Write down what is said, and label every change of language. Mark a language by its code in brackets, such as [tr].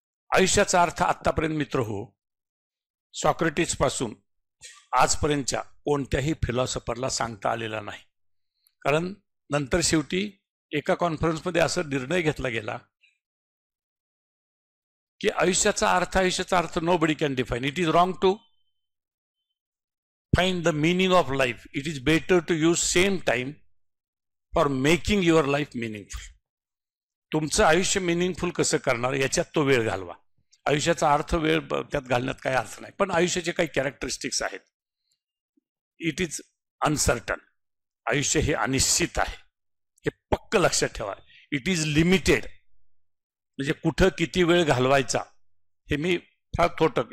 [mr] आयुष्याचा अर्थ आत्तापर्यंत मित्र हो, सॉक्रेटिस पासून आजपर्यंतच्या कोणत्याही फिलॉसॉफरला सांगता आलेला नाही. कारण नंतर शेवटी एका कॉन्फरन्समध्ये असा निर्णय घेतला गेला की आयुष्याचा अर्थ [en] Nobody can define. It is wrong to find the meaning of life. It is better to use same time for making your life meaningful. [mr] तुमचं आयुष्य मिनिंगफुल कसं करणार याच्यात तो वेळ घालवा. आयुष्याचा अर्थ वेळ त्यात घालण्यात काही अर्थ नाही. पण आयुष्याचे काही कॅरेक्टरिस्टिक्स आहेत. [en] It is uncertain. [mr] आयुष्य हे अनिश्चित आहे, हे पक्क लक्षात ठेवा. [en] it is limited, [mr] म्हणजे कुठं किती वेळ घालवायचा हे मी फार थोटक.